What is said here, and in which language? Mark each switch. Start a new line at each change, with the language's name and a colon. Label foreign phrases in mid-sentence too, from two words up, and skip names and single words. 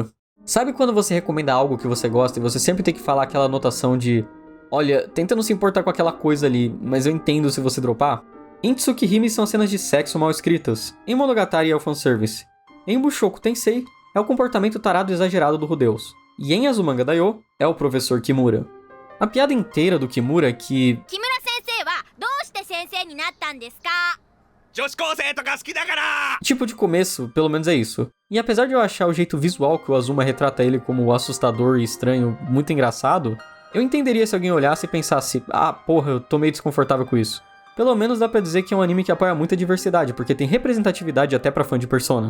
Portuguese: Sabe quando você recomenda algo que você gosta e você sempre tem que falar aquela anotação de olha, tenta não se importar com aquela coisa ali, mas eu entendo se você dropar? Em Tsukihime são cenas de sexo mal escritas. Em Monogatari é o fanservice. Em Bushoku Tensei é o comportamento tarado exagerado do Rudeus. E em Azumanga Daioh é o professor Kimura. A piada inteira do Kimura é que
Japanese: 木村先生はどうして先生になったんですか？
Portuguese: tipo de começo, pelo menos é isso. E apesar de eu achar o jeito visual que o Azuma retrata ele como assustador e estranho muito engraçado, eu entenderia se alguém olhasse e pensasse, porra, eu tô meio desconfortável com isso. Pelo menos dá pra dizer que é um anime que apoia muita diversidade, porque tem representatividade até pra fã de Persona.